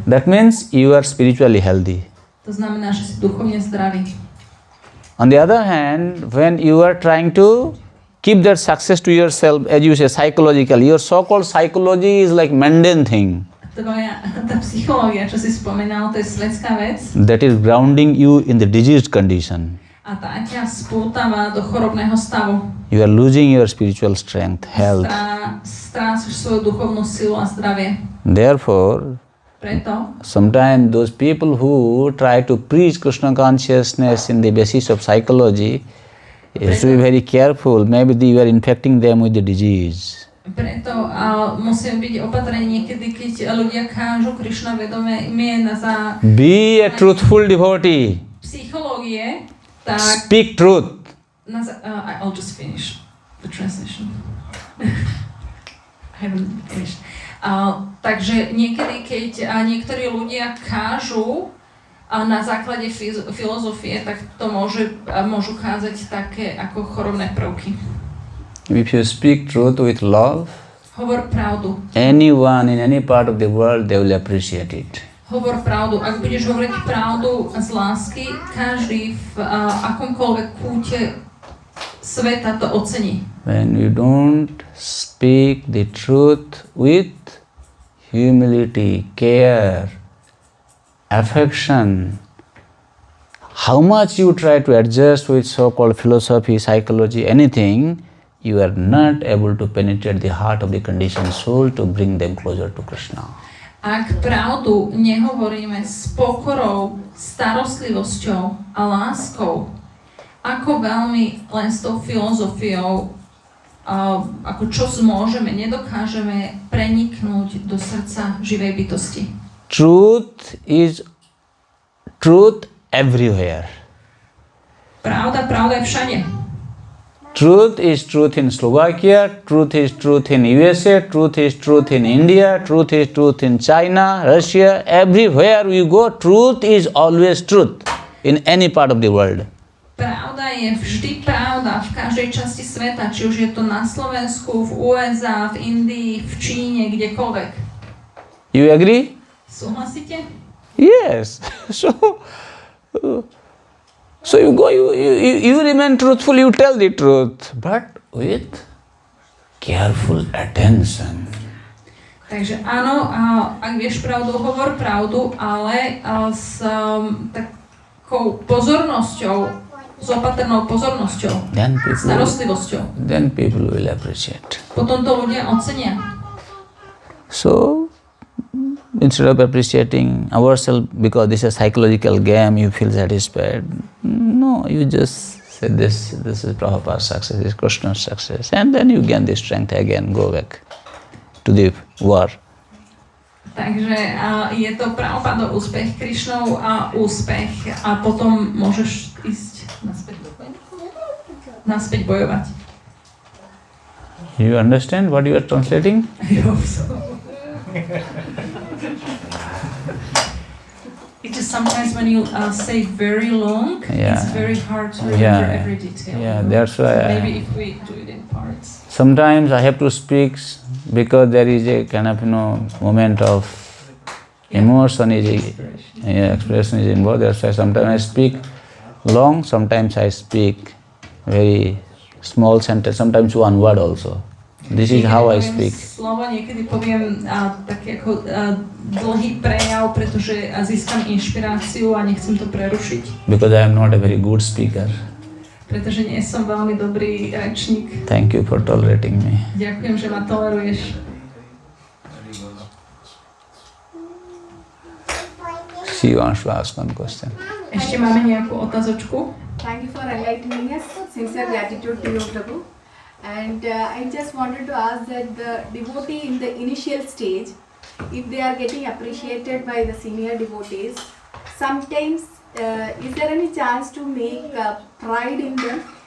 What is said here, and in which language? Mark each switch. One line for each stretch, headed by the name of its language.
English: That means you are spiritually healthy.
Slovak: To znamená, že si duchovne zdravý.
English: On the other hand, when you are trying to keep that success to yourself, as you say, psychologically, your so-called psychology is like mundane thing.
Slovak: Tá psychológia, čo si spomínal, to je svetská vec.
English: That is grounding you in the diseased condition.
Slovak: A tá ťa spútava do chorobného stavu.
English: You are losing your spiritual strength, health.
Slovak: Strácaš svoju duchovnú silu a zdravie.
English: Therefore, sometimes those people who try to preach Krishna consciousness in the basis of psychology, you have to be very careful. Maybe you are infecting them with the disease.
Slovak: Preto musím byť opatrný niekedy, keď ľudia kážu Krishna vedomie na
English: Be a truthful devotee.
Slovak: Psychológie, tak
English: speak truth. I'll just finish the translation. I haven't finished.
Slovak: Takže niekedy, keď niektorí ľudia kážu na základe filozofie, tak to môžu kázať také ako chorobné prvky.
English: If you speak truth with love,
Slovak: hovor pravdu.
English: Anyone in any part of the world, they will appreciate it.
Slovak: Hovor pravdu. Ak budeš hovoriť pravdu z lásky, každý v akomkoľvek kúte sveta to ocení.
English: When you don't speak the truth with humility, care, affection, how much you try to adjust with so-called philosophy, psychology, anything, you are not able to penetrate the heart of the conditioned soul to bring them closer to Krishna.
Slovak: Ak pravdu nehovoríme s pokorou, starostlivosťou a láskou, ako veľmi len s tou filozofiou, ako čo môžeme, nedokážeme preniknúť do srdca živej bytosti.
English: Truth is truth everywhere.
Slovak: Pravda je všade.
English: Truth is truth in Slovakia, truth is truth in USA, truth is truth in India, truth is truth in China, Russia, everywhere you go, truth is always truth in any part of the world.
Slovak: Pravda je vždy pravda v každej časti sveta, či už je to na Slovensku, v USA, v Indii, v Číne, kdekoľvek.
English: You agree?
Slovak: Súhlasíte?
English: Yes. So you go, you remain truthful, you tell the truth, but with careful attention.
Slovak: Takže áno, ak vieš pravdu, hovor pravdu, ale s takou pozornosťou, s opatrnou pozornosťou, starostlivosťou.
English: Then people will appreciate.
Slovak: Potom to ľudia ocenia.
English: So, instead of appreciating ourselves because this is a psychological game, you feel satisfied. No, you just say this is Prabhupada's success, this is Krishna's success, and then you gain the strength again, go back to the war.
Slovak: Takže je to Prabhupádov úspech, Krišnov úspech a potom môžeš ísť naspäť do naspäť bojovať.
English: You understand what you are translating? I hope so. It's just sometimes when you say very long, it's very hard to remember every detail. Yeah, that's why. So maybe if we do it in parts. Sometimes I have to speak because there is a kind of moment of emotion expression is involved. That's why sometimes I speak long, sometimes I speak very small sentence, sometimes one word also. This is how I speak.
Slovak: Slovo niekedy poviem taký ako dlhý prejav, pretože získam inšpiráciu a nechcem to prerušiť.
English: Because I am not a very good speaker.
Slovak: Pretože nie som veľmi dobrý rečník.
English: Thank you for tolerating me.
Slovak: Ďakujem, že ma toleruješ.
English: She wants to ask one question.
Slovak: Ešte máme nejakú otázočku?
English: Thank you for enlightening us. Sincere gratitude to you, Prabhu. And I just wanted to ask that the devotee in the initial stage, if they are getting appreciated by the senior devotees, sometimes is there any chance to make pride in them?